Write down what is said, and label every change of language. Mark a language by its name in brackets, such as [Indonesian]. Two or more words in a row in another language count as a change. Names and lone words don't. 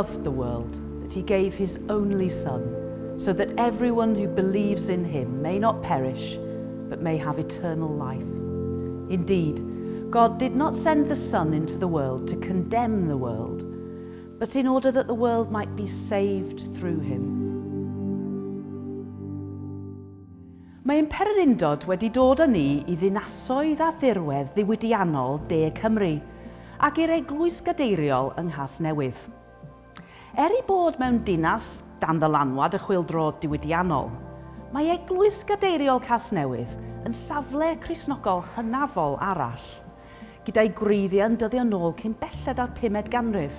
[English] the world that he gave his only Son, so that everyone who believes in him may not perish, but may have eternal life. Indeed, God did not send the Son into the world to condemn the world, but in order that the world might be saved through him. [Welsh] Mae'n pererindod wedi dod â ni I ddinasoedd a dirwedd ddiwydiannol De Cymru, ac i'r Eglwys Gadeiriol yng Nghasnewydd. I bod mewn dinas dan ddylanwad y chwyldro diwydiannol, mae Eglwys Gadeiriol Casnewydd yn safle Cristnogol hynafol arall, gyda'i gwreiddiau'n dyddio nôl cyn belled ar 5ed ganrif.